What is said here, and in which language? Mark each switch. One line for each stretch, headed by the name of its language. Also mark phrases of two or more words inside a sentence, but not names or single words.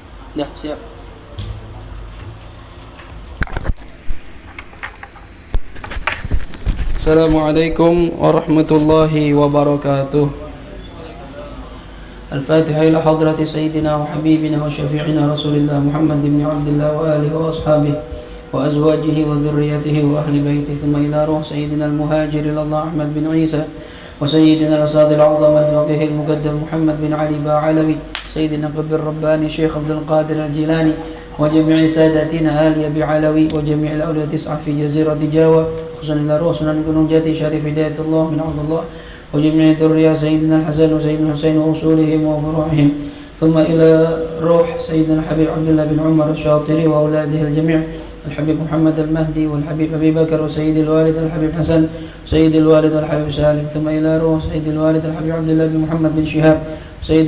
Indonesian: Ya, siap.
Arabic: السلام عليكم ورحمة الله وبركاته. الفاتحة إلى حضرة سيدنا وحبيبنا وشفيعنا رسول الله محمد بن عبد الله وآله وأصحابه وأزواجه وذريته وأهل بيته، ثم إلى روح سيدنا المهاجر إلى الله أحمد بن عيسى، وسيدنا الأستاذ الأعظم الفقيه المقدم محمد بن علي باعلوي، سيدنا قطب الرباني شيخ عبد القادر الجيلاني، وجميع ساداتنا آل بعلوي، وجميع الأولياء 9 في جزيرة جاوة، خصوصا إلى روح سنن gunung jati شريف هداية الله من عبد الله، وجميع ذرية سيدنا الحسن وسيدنا الحسين وأصولهم وفروعهم، ثم إلى روح سيدنا الحبيب عبد الله بن عمر الشاطري وأولاده الجميع، الحبيب محمد المهدي والحبيب أبي بكر وسيد الوالد الحبيب حسن وسيد الوالد الحبيب سالم، ثم إلى روح سيد الوالد الحبيب عبد الله بن محمد بن شهاب، سيد